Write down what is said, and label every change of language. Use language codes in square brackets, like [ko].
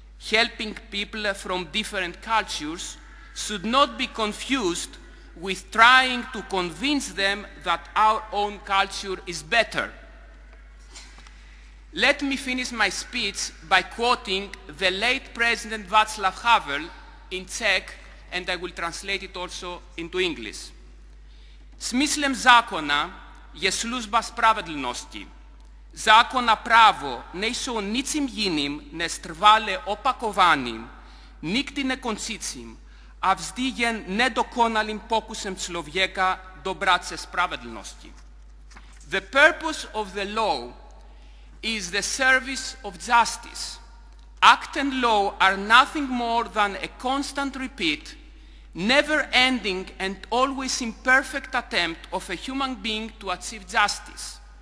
[en] Helping people from different cultures should not be confused with trying to convince them that our own culture is better. Let me finish my speech by quoting the late President Václav Havel in Czech, and I will translate it also into English. [cs] Smyslem zákona je služba spravedlnosti. Zákon a právo nejsou ničím jiným než trvale opakovaným, nikdy nekončícím a vždy jen nedokonalým pokusem člověka dobrat se spravedlnosti. [en] The purpose of the law is the service of justice. Act and law are nothing more than a constant repeat, never-ending and always imperfect attempt of a human being to achieve justice.